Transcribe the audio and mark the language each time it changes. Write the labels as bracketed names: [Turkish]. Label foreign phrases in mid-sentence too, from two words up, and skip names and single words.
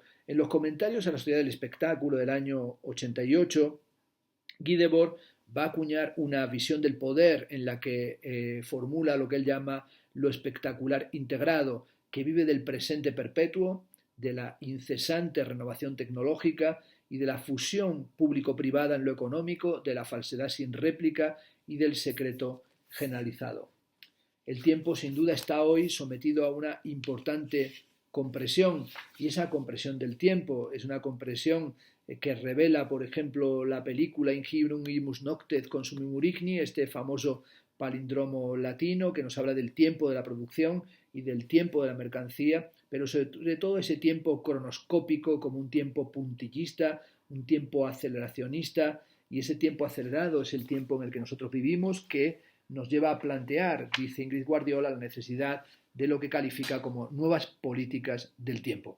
[Spanish] En los comentarios a la sociedad del espectáculo del año 88, Guy Debord va a acuñar una visión del poder en la que formula lo que él llama lo espectacular integrado, que vive del presente perpetuo, de la incesante renovación tecnológica y de la fusión público-privada en lo económico, de la falsedad sin réplica y del secreto generalizado. El tiempo sin duda está hoy sometido a una importante compresión, y esa compresión del tiempo es una compresión que revela, por ejemplo, la película In Hibrum imus noctet consumim urigni, este famoso palíndromo latino que nos habla del tiempo de la producción y del tiempo de la mercancía, pero sobre todo ese tiempo cronoscópico como un tiempo puntillista, un tiempo aceleracionista, y ese tiempo acelerado es el tiempo en el que nosotros vivimos, que nos lleva a plantear, dice Ingrid Guardiola, la necesidad de lo que califica como nuevas políticas del tiempo.